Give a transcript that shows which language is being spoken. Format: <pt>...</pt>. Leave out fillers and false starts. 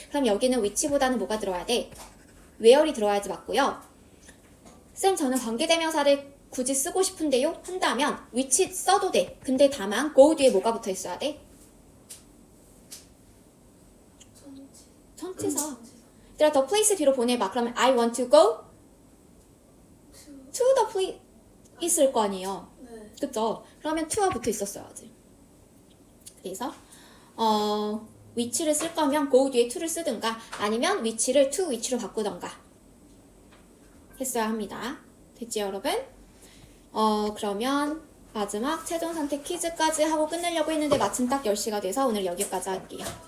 <ko>그럼 여기는 which보다는 뭐가 들어와야 돼? where이 들어와야지 맞고요. 쌤 저는 관계대명사를 굳이 쓰고 싶은데요? 한다면 which 써도 돼. 근데 다만 go 뒤에 뭐가 붙어 있어야 돼? 전치사. 얘들아 the place 뒤로 보내봐. 그러면</ko> <en>I want to go to the place</en> <ko>있을 거 아니에요. 네. 그쵸? 그러면 to가 붙어 있었어야지. 그래서 which를 쓸 거면 go 뒤에 to를 쓰든가 아니면 which를 to which로 바꾸던가 했어야 합니다. 됐지 여러분? 그러면 마지막 최종 선택 퀴즈까지 하고 끝내려고 했는데 마침 딱 10시가 돼서 오늘 여기까지 할게요.</ko>